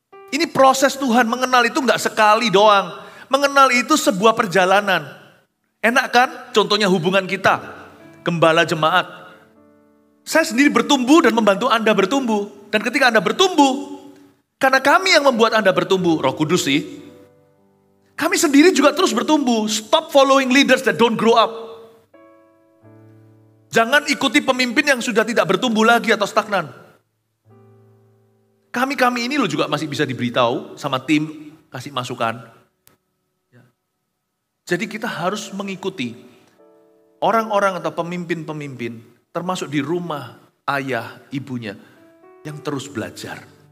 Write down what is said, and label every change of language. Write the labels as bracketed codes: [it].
[id] Ini proses Tuhan, mengenal itu gak sekali doang. Mengenal itu sebuah perjalanan. Enak kan? Contohnya hubungan kita, gembala jemaat. Saya sendiri bertumbuh dan membantu Anda bertumbuh. Dan ketika Anda bertumbuh, karena kami yang membuat Anda bertumbuh, Roh Kudus sih. Kami sendiri juga terus bertumbuh. [en] Stop following leaders that don't grow up. [id] Jangan ikuti pemimpin yang sudah tidak bertumbuh lagi atau stagnan. Kami ini loh juga masih bisa diberitahu sama tim, kasih masukan. Jadi kita harus mengikuti orang-orang atau pemimpin-pemimpin, termasuk di rumah ayah, ibunya, yang terus belajar.